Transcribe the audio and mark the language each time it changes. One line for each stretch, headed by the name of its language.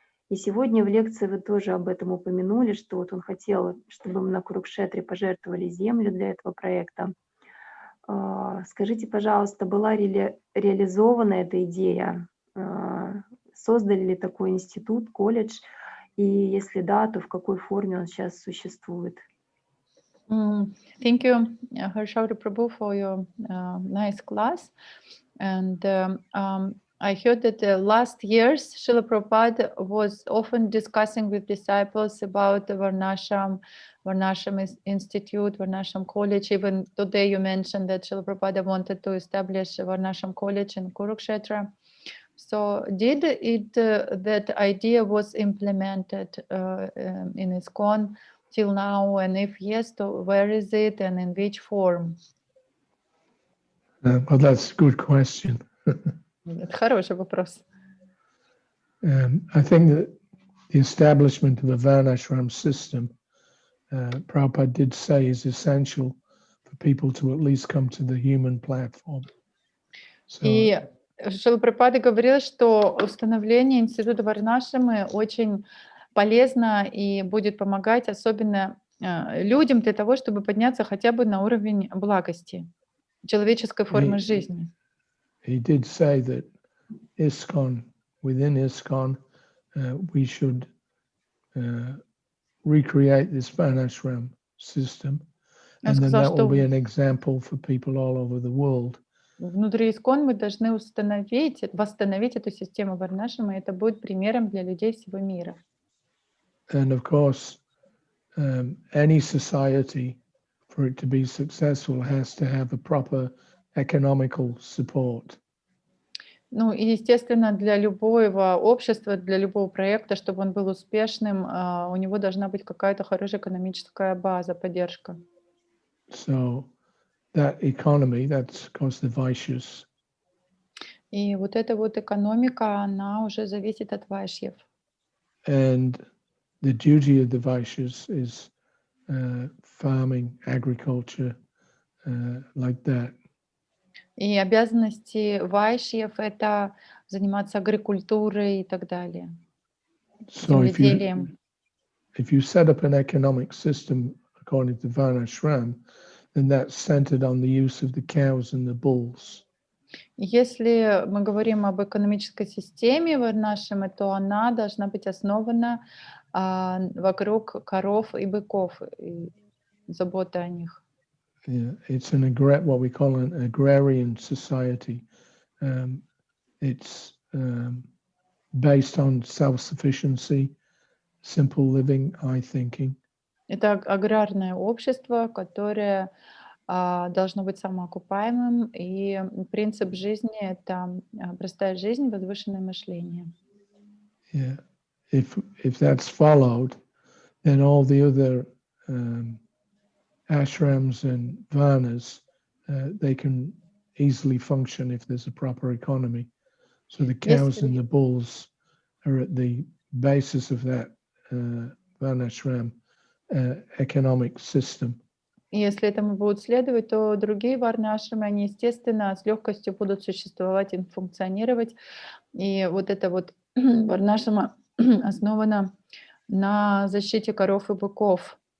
Russian: И сегодня в лекции вы тоже об этом упомянули, что вот он хотел, чтобы мы на Курукшетре пожертвовали землю для этого проекта. Скажите, пожалуйста, была реализована эта идея? Создали ли такой институт, колледж? И если да, то в какой форме он сейчас существует?
English: Thank you, Хари Шаури прабху, for your nice class. And I heard that the last years, Srila Prabhupada was often discussing with disciples about the Varnashram Institute, Varnashram College. Even today you mentioned that Srila Prabhupada wanted to establish a Varnashram College in Kurukshetra. So did that idea was implemented in ИСККОН till now? And if yes, so where is it and in which form? Well, that's a good question.
Russian: Это хороший вопрос.
English: I think that the establishment of a Varnashram system, Prabhupada did say, is essential for people to at least come to the human platform.
Russian: И Шрила Прабхупада говорил, что установление института Варнашрамы очень полезно и будет помогать особенно людям для того, чтобы подняться хотя бы на уровень благости, человеческой формы жизни.
English: He did say that ИСККОН, within ИСККОN, we should recreate this Varnashram system, and then that will be an example for people all over the world.
Russian: Внутри ИСККОН мы должны восстановить эту систему Варнашрама, и это будет примером для людей всего мира.
English: And of course, any society, for it to be successful, has to have a proper economical support.
Russian: Ну и, естественно, для любого общества, для любого проекта, чтобы он был успешным, у него должна быть какая-то хорошая экономическая база, поддержка.
English: So that economy, that's of course the Vaishyas.
Russian: И вот эта вот экономика, она уже зависит от вайшьев.
English: And the duty of the Vaishyas is farming, agriculture, like that.
Russian: И обязанности вайшьев — это заниматься агрикультурой и так далее,
English: So
Russian: земледелием.
English: if you set up an economic system according to Varnashram, then that's centered on the use of the cows and the bulls.
Russian: Если мы говорим об экономической системе варнашрамы, то она должна быть основана вокруг коров и быков, и заботы о них.
English: Yeah, it's what we call an agrarian society. It's based on self-sufficiency, simple living, high thinking.
Russian: Это аграрное общество, которое должно быть самоокупаемым, и принцип жизни — это простая жизнь, возвышенное мышление.
English: Yeah, if that's followed, then all the other ashrams and varnas, they can easily function if there's a proper economy. So the cows and the bulls are at the basis of that varnashram economic system.
Russian: И если этому будут следовать, то другие варны-ашрамы, они, естественно, с легкостью будут существовать и функционировать. И вот это вот варнашрама основана на защите коров и быков.